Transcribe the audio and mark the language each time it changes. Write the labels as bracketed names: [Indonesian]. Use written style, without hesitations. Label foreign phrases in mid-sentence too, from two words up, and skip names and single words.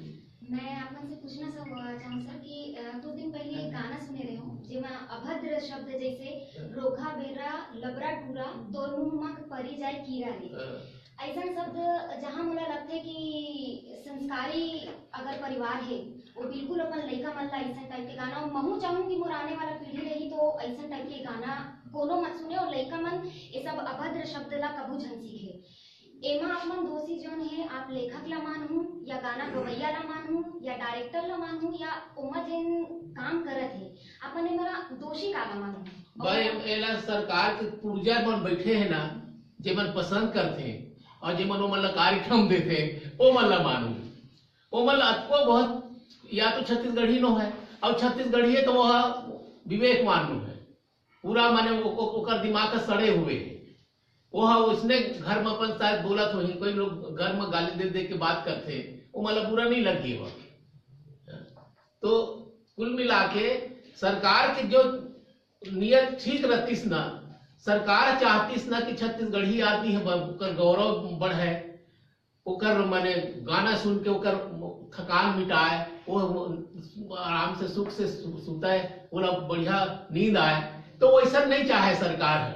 [Chhattisgarhi] मैं आपसे पूछना चाहूँ सर कि कुछ दिन पहले एक गाना सुने रहे हो जिसमें अभद्र शब्द जैसे रोखा बेरा, लबरा टूरा, तोर मुंह परी जाए कीरा रे, ऐसा शब्द जहाँ मुझे लगता है कि संस्कारी अगर परिवार है वो बिल्कुल अपन लड़का मन ला ऐसा टाइप के गाना, और महू चाहूँ कि मोर आने वाला पीढ़ी रही तो ऐसा टाइप के गाना कोनो मत सुने और लइका मन ये सब अभद्र शब्द ला कबू झन सीखे। एमा आप मन दोषी जोन है, आप लेखक ला मानहूं या गाना गवैया ला मानहूं या डायरेक्टर ला मानहूं या ओमा जेन काम करत है, अपन एमा दोषी काला मानहूं। भाई एला सरकार के पुर्जा मन बैठे है ना, जे मन पसंद करते हैं और जे मन ओमन ला कार्यक्रम देते हैं, ओ मन ला मानू, ओ मन ला अतको बहुत या तो छत्तीसगढ़ी नो है और छत्तीसगढ़ी है तो वह विवेक मानू है पूरा, माने ओकर दिमाग का सड़े हुए है। वह उसने घर में अपन शायद बोलत हो, कोई लोग घर में गाली दे दे के बात करते, वो मतलब बुरा नहीं लगी वह। तो कुल मिला के सरकार के जो नियत ठीक रहतीस ना, सरकार चाहतीस ना कि छत्तीसगढ़ी आदमी है ओकर गौरव बढ़े, ओकर माने गाना सुन के ओकर थकान मिटाए, वो आराम से सुख से सुते, पूरा बढ़िया नींद आए, तो वैसा नहीं चाहे सरकार है।